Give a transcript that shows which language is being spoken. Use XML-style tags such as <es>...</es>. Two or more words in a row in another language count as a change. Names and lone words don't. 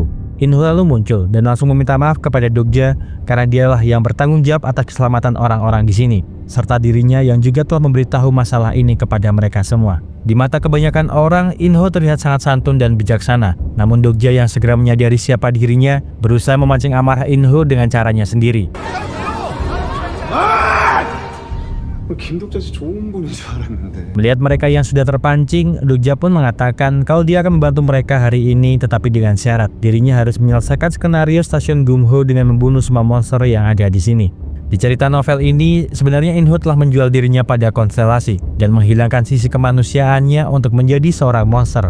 <id>Inho lalu muncul dan langsung meminta maaf kepada Dokja karena dialah yang bertanggung jawab atas keselamatan orang-orang di sini, serta dirinya yang juga telah memberitahu masalah ini kepada mereka semua. Di mata kebanyakan orang, Inho terlihat sangat santun dan bijaksana. Namun Dokja yang segera menyadari siapa dirinya, berusaha memancing amarah Inho dengan caranya sendiri.</id> <ko>김독자 씨 좋은 분인 줄 알았는데.</ko> <id>Melihat mereka yang sudah terpancing, Dokja pun mengatakan kalau dia akan membantu mereka hari ini tetapi dengan syarat dirinya harus menyelesaikan skenario stasiun Gumho dengan membunuh semua monster yang ada di sini. Di cerita novel ini, sebenarnya Inho telah menjual dirinya pada konstelasi dan menghilangkan sisi kemanusiaannya untuk menjadi seorang monster.</id>